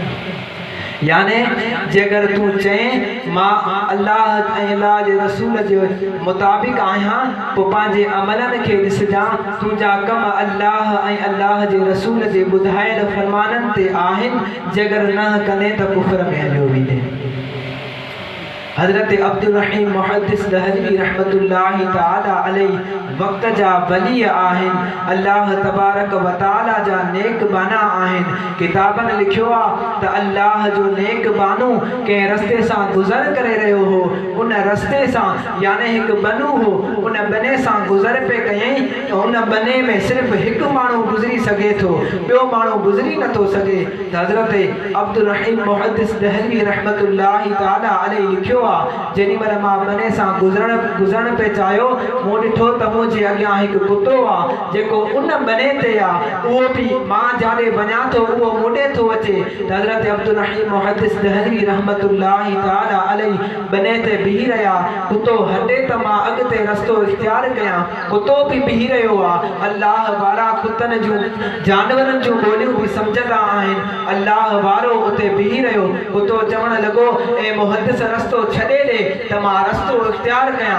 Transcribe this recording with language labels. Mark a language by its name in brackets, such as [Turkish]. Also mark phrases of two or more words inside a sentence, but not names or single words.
[Sindhi] याने जेकर तूं चएं मां अल्लाह ऐं अल्लाह जे रसूल जे मुताबिक़ आहियां पोइ पंहिंजे अमलनि खे ॾिसजां तुंहिंजा कम अल्लाह ऐं अल्लाह जे रसूल जे ॿुधायल फरमाननि ते आहिनि जेकर न कंदे त कुफ्र में हलियो वेंदे। हज़रत अब्दुल रहीम मुहद्दिस दहलवी [Arabic] رحمة الله تعالى عليه [Sindhi] वक्त जा वली आहिनि [Arabic] الله تبارك وتعالى [Sindhi] जा नेक बाना आहिनि। किताबनि लिखियो आहे त अल्लाह जो नेक बानो कंहिं रस्ते सां गुज़र करे रहियो हो उन रस्ते सां याने हिकु बनू हो उन बने सां गुज़र पे कयईं त उन बने में सिर्फ़ु हिकु माण्हू गुज़री सघे थो ॿियो माण्हू गुज़री नथो सघे। त हज़रत अब्दुल रहीम मुहद्दिस दहलवी [Arabic] رحمة الله تعالى عليه [Sindhi] लिखियो जेॾी महिल मां बने सां गुज़रण पे चाहियो मूं ॾिठो त मुंहिंजे अॻियां हिकु कुतो आहे जेको उन बने ते आहे उहो बि मां जाॾे वञा थो उहो मुॾे थो अचे। त हज़रत अब्दुल रहीम मुहद्दिस दहलवी [Arabic] رحمة الله تعالى عليه [Sindhi] बने ते बीही रहिया कुतो हटे त मां अॻिते रस्तो इख्तियार कयां कुतो बि बीही रहियो आहे। अल्लाह वारा कुतनि जूं जानवरनि जूं ॿोलियूं बि सम्झंदा आहिनि अल्लाह वारो उते बीही रहियो कुतो चवण लॻो ए मुहद्दिस रस्तो छॾे ॾे त मां रस्तो इख्तियार कयां।